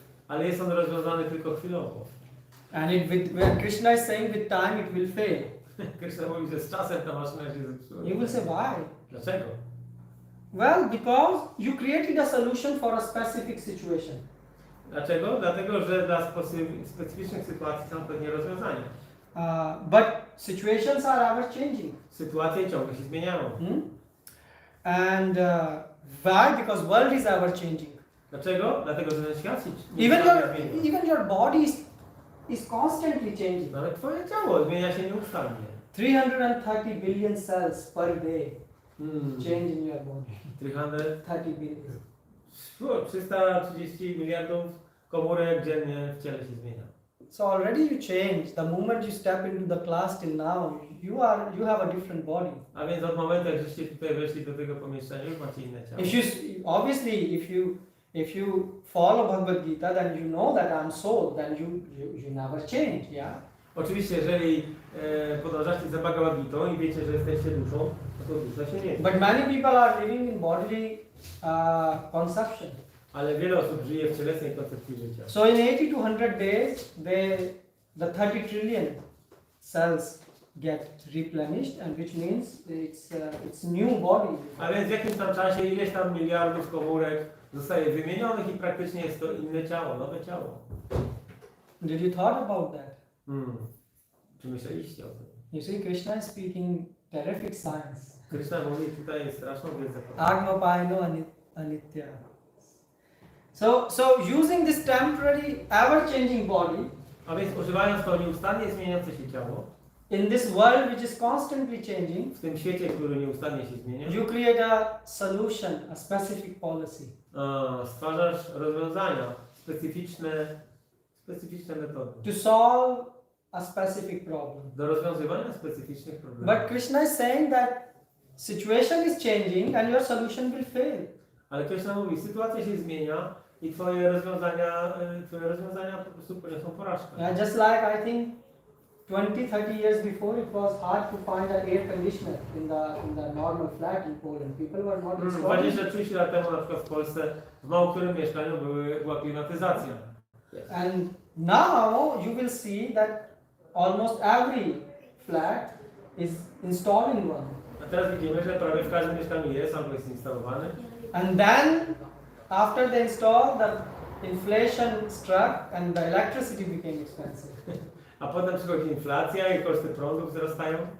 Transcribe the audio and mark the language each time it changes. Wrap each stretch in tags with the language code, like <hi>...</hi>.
<pl>Ale jest on rozwiązany tylko chwilowo.</pl> <en>And when Krishna is saying with time it will fail.</en> <pl>Krishna mówi, że z czasem ta maszyna się zepsuje.</pl> <en>You will say why?</en> <pl>Dlaczego?</pl> <en>Well, because you created a solution for a specific situation.</en> <pl>Dlaczego? Dlatego, że dla specyficznych sytuacji są pewnie rozwiązania.</pl> <en>But situations are ever changing.</en> <pl>Sytuacje ciągle się zmieniają.</pl> <en>And why? Because world is ever changing.</en> <pl>Dlaczego? Dlatego, że ten świat się</pl> <en>Even your body is constantly changing.</en> <pl>Nawet twoje ciało zmienia się nieustannie.</pl> <en>330 billion cells per day change in your body. 330 billion.</en> <pl>330 miliardów komórek dziennie w ciele się zmienia.</pl> <en>So already you change. The moment you step into the class till now, you have a different body.</en> <pl>A więc od momentu, jak żeście tutaj weszli do tego pomieszczenia, już macie inne ciało.</pl> <en>Obviously, if you follow BhagavadGita, then you know that I'm soul. Then you never change. Yeah.</en> <pl>Oczywiście, jeżeli podążacie za BhagavadGitą i wiecie, że jesteście duszą, to dusza się nie.</pl> <en>But many people are living in bodily conception.</en> <pl>Ale wiele osób żyje w cielesnej koncepcji życia.</pl> <en>So in 80 to 100 days, the 30 trillion cells get replenished, and which means it's new body.</en> <pl>A więc w jakimś tam czasie ileś tam miliardów komórek zostaje wymienionych i praktycznie jest to inne ciało, nowe ciało.</pl> <en>Did you thought about that?</en> <pl>Czy myśleliście o tym?</pl> <en>You see, Krishna is speaking terrific science.</en> <pl>Krishna mówi tutaj straszną wiedzę.</pl> <en>Agmapaino anitya. So using this temporary, ever-changing body</en> <pl>A więc używając to nieustannie zmieniające się ciało,</pl> <en>in this world which is constantly changing,</en> <pl>w tym świecie, który nieustannie się zmienia,</pl> <en>you create a solution, a specific policy.</en> <pl>stwarzasz rozwiązania, specyficzne metody</pl> <en>To solve a specific problem.</en> <pl>do rozwiązywania specyficznych problemów.</pl> <en>But Krishna is saying that situation is changing and your solution will fail.</en> <pl>Ale Krishna mówi, sytuacja się zmienia i twoje rozwiązania po prostu poniosą porażkę.</pl> <en>Yeah, just like I think 20-30 years before, it was hard to find an air conditioner in the normal flat in Poland. People were not installing.</en> <pl>20-30 lat temu na przykład w Polsce w mało którym mieszkaniu była klimatyzacja.</pl> <en>And now you will see that almost every flat is installing one.</en> <pl>A teraz widzimy, że prawie w każdym mieszkaniu jest albo jest instalowany.</pl> <en>And then after they install, the inflation struck and the electricity became expensive.</en> <pl>A potem przychodzi inflacja i koszty prądu wzrastają.</pl>